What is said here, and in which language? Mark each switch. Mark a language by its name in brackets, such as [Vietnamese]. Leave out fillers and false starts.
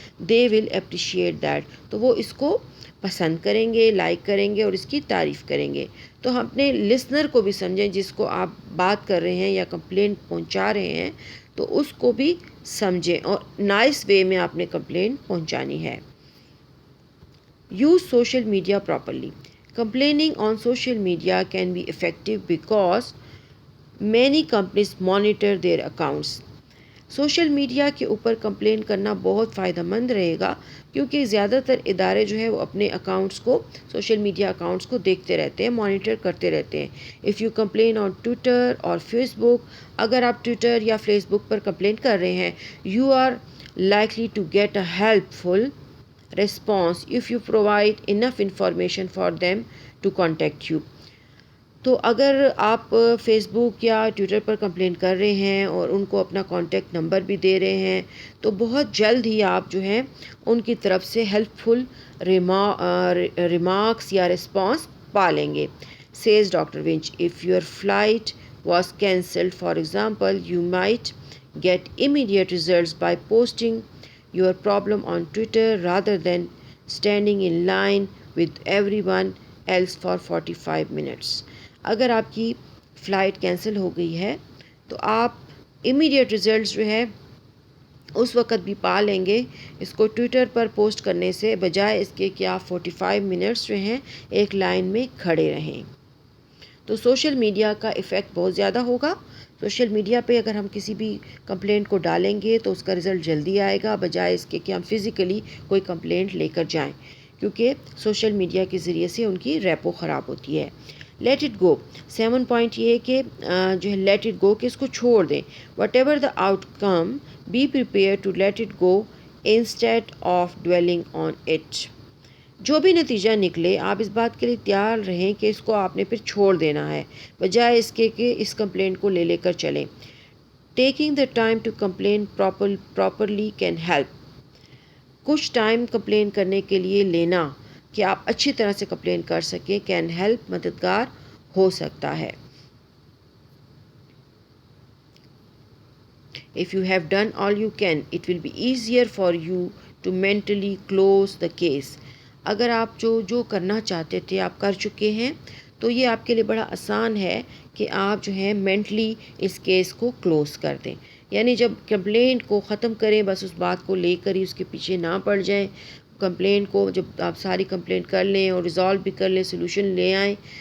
[English] they will appreciate that, [Urdu] تو وہ اس کو پسند کریں گے، لائک کریں گے اور اس کی تعریف کریں گے. تو ہم اپنے لسنر کو بھی سمجھیں، جس کو آپ بات کر رہے ہیں یا کمپلینٹ پہنچا رہے ہیں، تو اس کو بھی سمجھیں اور نائس وے میں آپ نے کمپلینٹ پہنچانی ہے. [English] Use social media properly. Complaining on social media can be effective because many companies monitor their accounts. [Urdu] Social media کے اوپر کمپلین کرنا بہت فائدہ مند رہے گا، کیونکہ زیادہ تر ادارے جو ہے وہ اپنے اکاؤنٹس کو، سوشل میڈیا اکاؤنٹس کو دیکھتے رہتے ہیں، مانیٹر کرتے رہتے ہیں. [English] if you complain on Twitter اور Facebook, [Urdu] اگر آپ ٹویٹر یا فیس بک پر کمپلین کر رہے ہیں، [English] You are likely to get a helpful response if you provide enough information for them to contact you. [Urdu] تو اگر آپ فیس بک یا ٹویٹر پر کمپلین کر رہے ہیں اور ان کو اپنا کانٹیکٹ نمبر بھی دے رہے ہیں، تو بہت جلد ہی آپ جو ہیں ان کی طرف سے ہیلپ فل ریمارکس یا رسپانس پا لیں گے. [English] Says doctor Winch if your flight was cancelled for example you might get immediate results by posting your problem on Twitter rather than standing in line with everyone else for 45 minutes. [Urdu] اگر آپ کی flight cancel ہو گئی ہے تو آپ immediate results جو ہے اس وقت بھی پا لیں گے، اس کو ٹویٹر پر پوسٹ کرنے سے بجائے اس کے کہ آپ 45 منٹس جو ہیں ایک لائن میں کھڑے رہیں. تو سوشل میڈیا کا ایفیکٹ بہت زیادہ ہوگا. سوشل میڈیا پہ اگر ہم کسی بھی کمپلینٹ کو ڈالیں گے تو اس کا رزلٹ جلدی آئے گا، بجائے اس کے کہ ہم فزیکلی کوئی کمپلینٹ لے کر جائیں، کیونکہ سوشل میڈیا کے ذریعے سے ان کی ریپو خراب ہوتی ہے. [English] Let it go. [Urdu] 7 پوائنٹ یہ ہے کہ جو ہے [English] let it go, [Urdu] کہ اس کو چھوڑ دیں. [English] Whatever the outcome be prepared to let it go instead of dwelling on it. [Urdu] جو بھی نتیجہ نکلے آپ اس بات کے لیے تیار رہیں کہ اس کو آپ نے پھر چھوڑ دینا ہے، بجائے اس کے کہ اس کمپلینٹ کو لے کر چلیں. [English] Taking the time to complain properly can help. [Urdu] کچھ ٹائم کمپلین کرنے کے لیے لینا کہ آپ اچھی طرح سے کمپلین کر سکیں، [English] can help, [Urdu] مددگار ہو سکتا ہے. [English] If you have done all you can, it will be easier for you to mentally close the case. [Urdu] اگر آپ جو کرنا چاہتے تھے آپ کر چکے ہیں، تو یہ آپ کے لیے بڑا آسان ہے کہ آپ جو ہے مینٹلی اس کیس کو کلوز کر دیں. یعنی جب کمپلینٹ کو ختم کریں، بس اس بات کو لے کر ہی اس کے پیچھے نہ پڑ جائیں. کمپلینٹ کو جب آپ ساری کمپلینٹ کر لیں اور ریزالو بھی کر لیں، سلوشن لے آئیں،